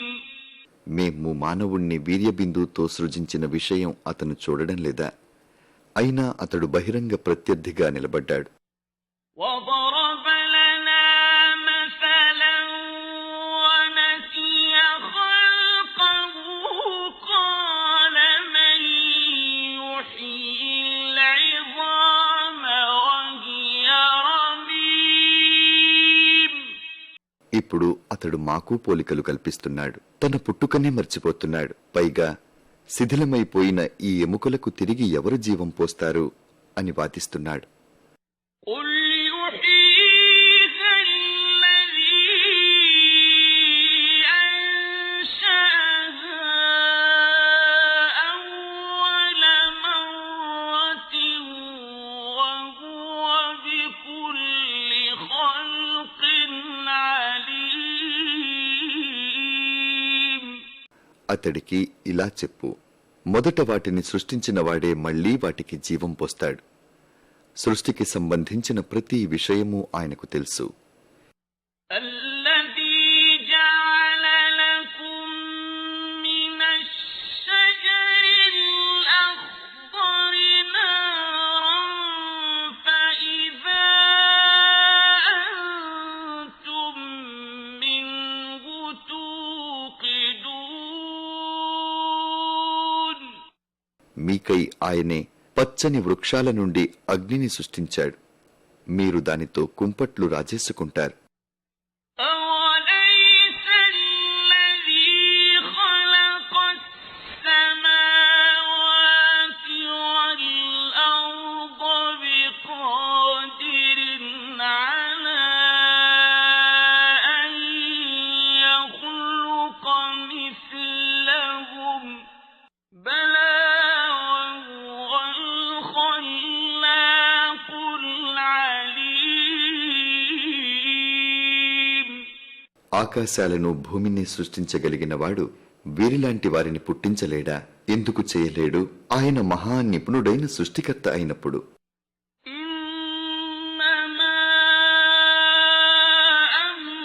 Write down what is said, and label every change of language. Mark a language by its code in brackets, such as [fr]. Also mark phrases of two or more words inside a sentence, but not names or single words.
[te] మేము మానవుణ్ణి వీర్యబిందువుతో సృజించిన విషయం అతను చూడడం లేదా? అయినా అతడు బహిరంగ ప్రత్యర్థిగా నిలబడ్డాడు. [ar] وَضَرَبَ لَنَا مَثَلًا وَنَسِيَ خَلْقَهُ قَالَ مَن يُحْيِي الْعِظَامَ وَهِيَ رَمِيمٌ. [te] ఇప్పుడు అతడు మాకు పోలికలు కల్పిస్తున్నాడు. తన పుట్టుకనే మర్చిపోతున్నాడు. పైగా శిథిలమైపోయిన ఈ ఎముకలకు తిరిగి ఎవరు జీవం పోస్తారు అని వాదిస్తున్నాడు. [ar] قُلْ يُحْيِيهَا الَّذِي أَنشَأَهَا أَوَّلَ مَرَّةٍ وَهُوَ بِكُلِّ خَلْقٍ عَلِيمٌ. [te] అతడికి ఇలా చెప్పు, మొదట వాటిని సృష్టించిన వాడే మళ్లీ వాటికి జీవం పోస్తాడు. సృష్టికి సంబంధించిన ప్రతి విషయము ఆయనకు తెలుసు. [ar] الذي جعل لكم من الشجر الأخضر نارا فإذا أنتم منه توقدون. [te] మీకై ఆయనే పచ్చని వృక్షాల నుండి అగ్నిని సృష్టించాడు. మీరు దానితో కుంపట్లు రాజేసుకుంటారు. [ar] أوليس الذي خلق السماوات والأرض بقادر على أن يخلق مثلهم بلى وهو الخلاق العليم. [te] ఆకాశాలను భూమిని సృష్టించగలిగిన వాడు వీరిలాంటి వారిని పుట్టించలేడా? ఎందుకు చేయలేడు? ఆయన మహా నిపుణుడైన సృష్టికర్త అయినప్పుడు. [ar] إنما